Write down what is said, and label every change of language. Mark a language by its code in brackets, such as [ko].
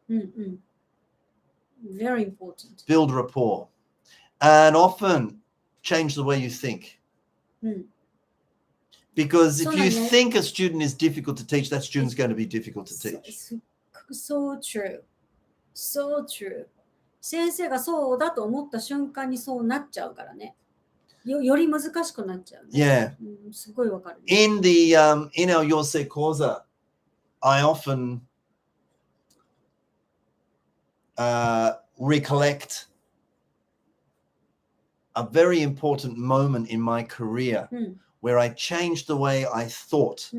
[en] うんうん。Very important. Build rapport. And often change the way you think. うん。 Because if you [ja] そうだね。 [en] think a student is difficult to teach, that student's going to be difficult to teach. So true. So true. [ja] 先生がそうだと思った瞬間にそうなっちゃうからね。より難しくなっちゃう、ね。 [en] Yeah. [ja] うん、すごいわかる、ね。 [en] In in our Yosei Koza, I often recollect a very important moment in my career うん。 where I changed the way I thought